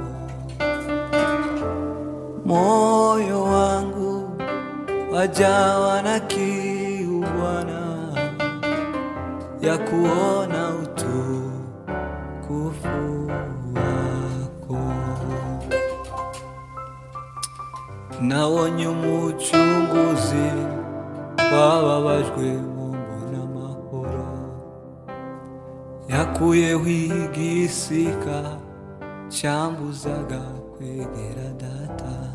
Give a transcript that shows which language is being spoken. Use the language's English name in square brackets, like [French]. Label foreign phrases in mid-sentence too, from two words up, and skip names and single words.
[Swahili] Moyo wangu wajawa na kiu Bwana ya kuona utukufu wako. [Kinyarwanda] Nabonye umucunguzi wababajwe mumbona amahoro, yakuyeho igisika cyambuzaga kwegera Data.